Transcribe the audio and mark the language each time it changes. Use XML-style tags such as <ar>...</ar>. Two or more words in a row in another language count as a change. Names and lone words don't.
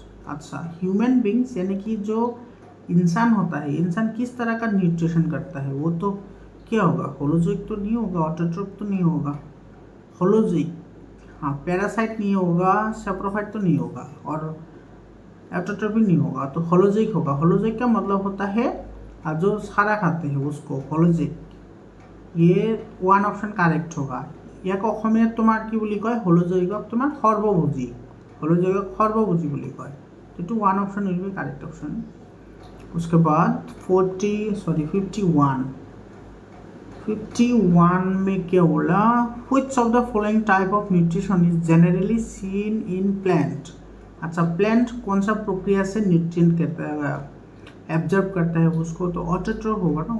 <hi>अच्छा,</hi> <en>human beings</en> <hi>यानी कि जो इंसान होता है, इंसान किस तरह का न्यूट्रिशन करता है, वो तो क्या होगा, होलोजोइक तो नहीं होगा, ऑटोट्रोफ तो नहीं होगा, होलोजोइक, हाँ, पैरासाइट नहीं होगा, सैप्रोफाइट तो नहीं होगा, और ऑटोट्रोफ भी नहीं होगा, तो होलोजोइक होगा। होलोजोइक का मतलब होता है जो सारा खाते हैं उसको होलोजोइक। ये 1</hi> <en>option correct</en> <hi>होगा।</hi> <as>ইয়াক অসমীয়াত তোমাৰ কি বুলি কয়, হলোজৈৱক তোমাৰ সৰ্বভোজী, হলোজৈৱক সৰ্বভোজী বুলি কয়।</as> <en>तो 1 option will be correct option.</en> <hi>उसके बाद 51 में क्या बोला,</hi> <en>which of the following type of nutrition is generally seen in plant.</en> <hi>अच्छा, प्लांट कौन सा प्रक्रिया से</hi> <en>nutrient absorb</en> <hi>करता है उसको, तो ऑटोट्रॉफ होगा ना।</hi>